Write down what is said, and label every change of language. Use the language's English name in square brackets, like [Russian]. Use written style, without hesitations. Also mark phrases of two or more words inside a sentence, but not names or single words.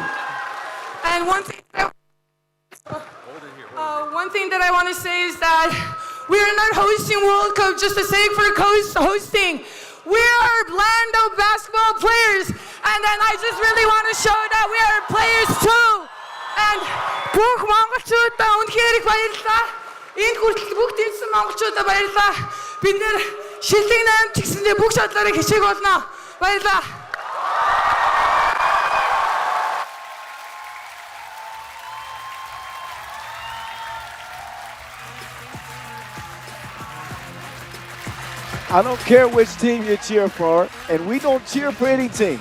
[English] And one thing that I want to say is that we are not hosting World Cup just the sake for hosting. We are land of basketball players, and then I just really want to show that we are players too. [Mongolian] And бүх монголчуудаа үнэхээр их баярлалаа. Энэ хүртэл бүх дэмжсэн монголчуудаа баярлалаа. Бид нэр шилдэг 8 тэгсэндээ бүх шатлаараа хичээг болно. Баярлалаа. [English] I don't care which team you cheer for, and we don't cheer for any team.